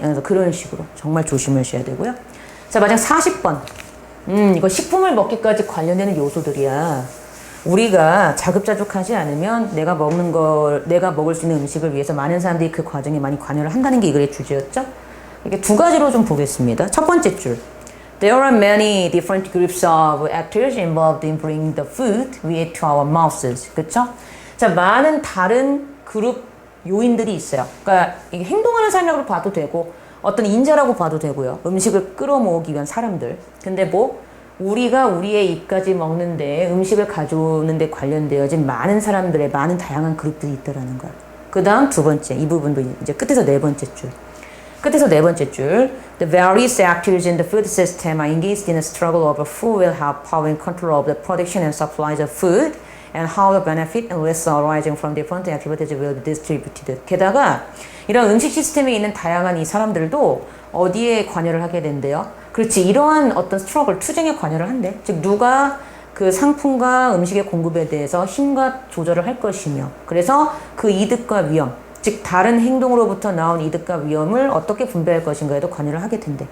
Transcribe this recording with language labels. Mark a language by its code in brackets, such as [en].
[ko] 그래서 그런 식으로 정말 조심하셔야 되고요. 자, 마지막 40번. 이거 식품을 먹기까지 관련되는 요소들이야. 우리가 자급자족하지 않으면 내가 먹을 수 있는 음식을 위해서 많은 사람들이 그 과정에 많이 관여를 한다는 게 이 글의 주제였죠. 이렇게 두 가지로 좀 보겠습니다. 첫 번째 줄. [en] There are many different groups of actors involved in bringing the food we eat to our mouths. [ko] 그쵸? 자, 많은 다른 그룹 요인들이 있어요. 그러니까 이게 행동하는 사람이라고 봐도 되고 어떤 인자라고 봐도 되고요. 음식을 끌어모으기 위한 사람들. 근데 뭐 우리가 우리의 입까지 먹는데 음식을 가져오는 데 관련되어진 많은 사람들의 많은 다양한 그룹들이 있다라는 거야. 그 다음 두 번째, 이 부분도 이제 끝에서 네 번째 줄. 끝에서 네 번째 줄. [en] The various actors in the food system are engaged in a struggle over who will have power and control of the production and supplies of food and how the benefit and risks arising from different activities will be distributed. [ko] 게다가 이런 음식 시스템에 있는 다양한 이 사람들도 어디에 관여를 하게 된대요? 그렇지, 이러한 어떤 스트러글, 투쟁에 관여를 한대. 즉 누가 그 상품과 음식의 공급에 대해서 힘과 조절을 할 것이며, 그래서 그 이득과 위험, 즉 다른 행동으로부터 나온 이득과 위험을 어떻게 분배할 것인가에도 관여를 하게 된대.